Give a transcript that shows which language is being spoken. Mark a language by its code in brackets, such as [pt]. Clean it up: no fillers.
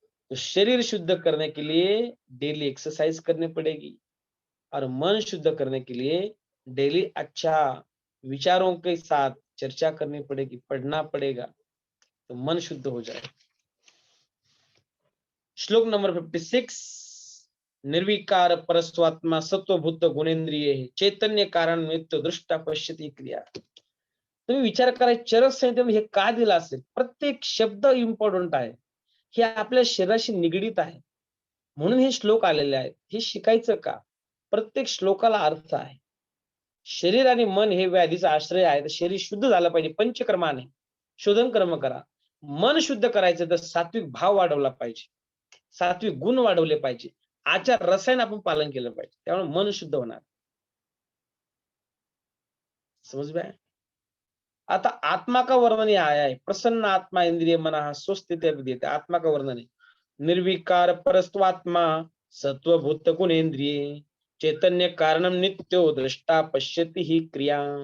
[hi] तो शरीर शुद्ध करने के लिए डेली एक्सरसाइज करनी पड़ेगी, और मन शुद्ध करने के लिए डेली अच्छा विचारों के साथ चर्चा करनी पड़ेगी, पढ़ना पड़ेगा, तो मन शुद्ध हो जाए। [sa] श्लोक नंबर 56। निर्विकार परस्वात्मा सत्वभूत गुणेंद्रिय चैतन्य कारण नित्य दृष्टा पश्यती क्रिया। [mr] तुम्ही विचार करा, चरक संहितेमध्ये हे का दिलं असेल? प्रत्येक शब्द इम्पॉर्टंट आहे, हे आपल्या शरीराशी निगडीत आहे, म्हणून हे श्लोक आलेले आहेत। हे शिकायचं का? प्रत्येक श्लोकाला अर्थ आहे। शरीर आणि मन हे व्याधीचा आश्रय आहे, तर शरीर शुद्ध झालं पाहिजे, पंचकर्माने शोधन कर्म करा। मन शुद्ध करायचं तर सात्विक भाव वाढवला पाहिजे, सात्विक गुण वाढवले पाहिजे, आचार रसायन आपण पालन केलं पाहिजे, त्यामुळे मन शुद्ध होणार। [hi] समझ में आया? आता आत्मा का वर्णन यहाँ आया है, [sa] प्रसन्न आत्मा इंद्रिय मना स्वस्थित विद्यते। [hi] आत्मा का वर्णन है, [sa] निर्विकार परस्त्वात्मा सत्वभूत गुणेन्द्रिय चैतन्य कारणम नित्यो दृष्टा पश्यति ही क्रिया।